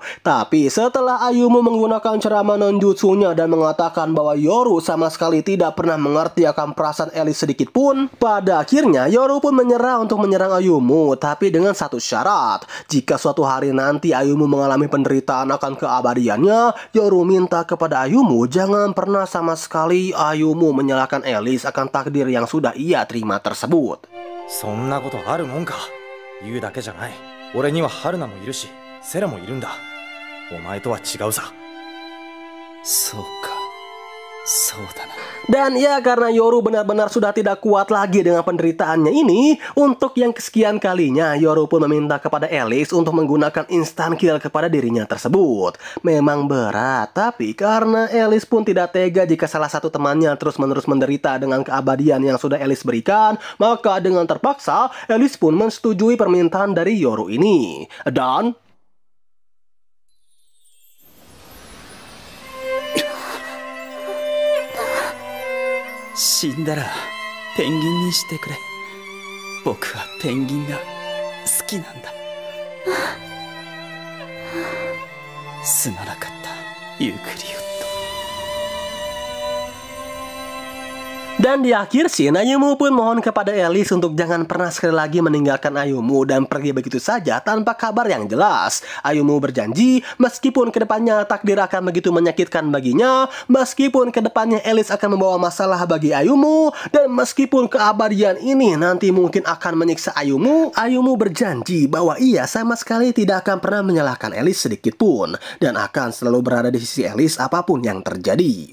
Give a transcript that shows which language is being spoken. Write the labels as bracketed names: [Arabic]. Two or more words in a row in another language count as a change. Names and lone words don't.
[Indonesian] Tapi setelah Ayumu menggunakan ceramah non-jutsunya dan mengatakan bahwa Yoru sama sekali tidak pernah mengerti akan perasaan Elis sedikit pun, pada akhirnya Yoru pun menyerah untuk menyerang Ayumu, tapi dengan satu syarat. Jika suatu hari nanti Ayumu mengalami penderitaan akan keabadiannya, Yoru minta kepada Ayumu jangan pernah sama sekali Ayumu menyalahkan Elis akan takdir yang sudah ia terima tersebut. [Japanese] そんなことあるもんか。言うだけじゃない。俺には春菜もいるし、セラもいるんだ。お前とは違うさ。そうか。そうだな。 [Indonesian] Dan ya, karena Yoru benar-benar sudah tidak kuat lagi dengan penderitaannya ini, untuk yang kesekian kalinya Yoru pun meminta kepada Elis untuk menggunakan [English] instant kill [Indonesian] kepada dirinya tersebut. Memang berat, tapi karena Elis pun tidak tega jika salah satu temannya terus-menerus menderita dengan keabadian yang sudah Elis berikan, maka dengan terpaksa Elis pun menyetujui permintaan dari Yoru ini. Dan [Japanese] 死んだらペンギンにしてくれ。僕はペンギンが好きなんだ。すまなかったユークリオット。 [Indonesian] Dan di akhir scene, Ayumu pun mohon kepada Elis untuk jangan pernah sekali lagi meninggalkan Ayumu dan pergi begitu saja tanpa kabar yang jelas. Ayumu berjanji meskipun kedepannya takdir akan begitu menyakitkan baginya, meskipun kedepannya Elis akan membawa masalah bagi Ayumu, dan meskipun keabadian ini nanti mungkin akan menyiksa Ayumu, Ayumu berjanji bahwa ia sama sekali tidak akan pernah menyalahkan Elis sedikit pun dan akan selalu berada di sisi Elis apapun yang terjadi.